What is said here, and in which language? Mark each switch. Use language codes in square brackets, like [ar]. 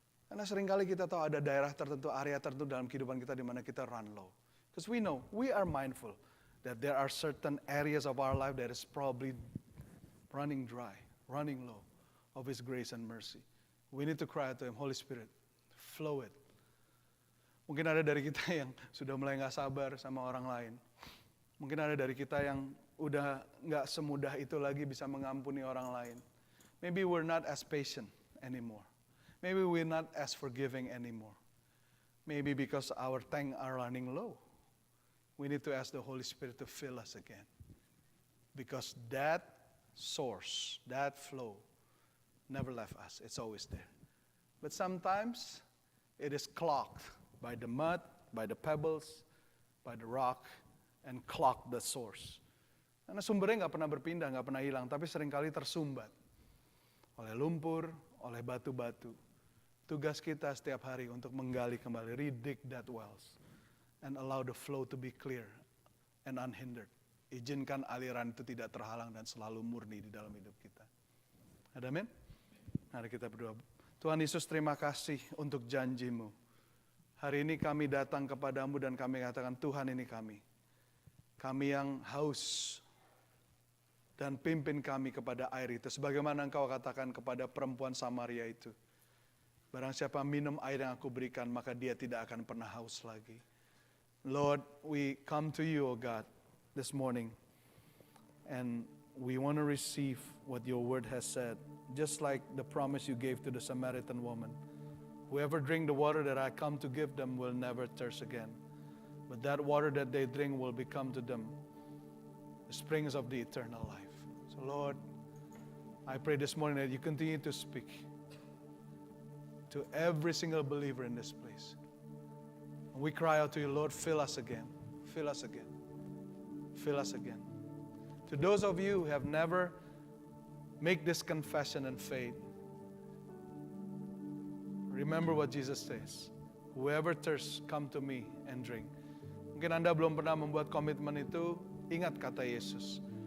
[id] Karena seringkali kita tahu ada daerah tertentu, area tertentu dalam kehidupan kita di mana kita [en] run low. Because we know, we are mindful that there are certain areas of our life that is probably running dry, running low of His grace and mercy. We need to cry out to Him, Holy Spirit, flow it. [id] Mungkin ada dari kita yang sudah mulai gak sabar sama orang lain. Mungkin ada dari kita yang udah gak semudah itu lagi bisa mengampuni orang lain. [en] Maybe we're not as patient anymore. Maybe we're not as forgiving anymore. Maybe because our tank are running low. We need to ask the Holy Spirit to fill us again. Because that source, that flow, never left us. It's always there. But sometimes it is clogged by the mud, by the pebbles, by the rock, and clogged the source. [id] Karena sumbernya nggak pernah berpindah, nggak pernah hilang, tapi seringkali tersumbat oleh lumpur, oleh batu-batu. Tugas kita setiap hari untuk menggali kembali, [en] redig that wells. And allow the flow to be clear and unhindered. [id] Izinkan aliran itu tidak terhalang dan selalu murni di dalam hidup kita. Ada amin? Mari kita berdoa. Tuhan Yesus, terima kasih untuk janji-Mu. Hari ini kami datang kepadamu dan kami katakan, Tuhan ini kami. Kami yang haus. Dan pimpin kami kepada air itu. Sebagaimana Engkau katakan kepada perempuan Samaria itu. Barang siapa minum air yang aku berikan, maka dia tidak akan pernah haus lagi. [en] Lord, we come to you, O God, this morning. And we want to receive what your word has said. Just like the promise you gave to the Samaritan woman. Whoever drink the water that I come to give them will never thirst again. But that water that they drink will become to them the springs of the eternal life. So Lord, I pray this morning that you continue to speak to every single believer in this place. And we cry out to you, Lord, fill us again. Fill us again. Fill us again. To those of you who have never made this confession and faith, remember what Jesus says. Whoever thirsts, come to me and drink. [id] Mungkin Anda belum pernah membuat komitmen itu, ingat kata Yesus.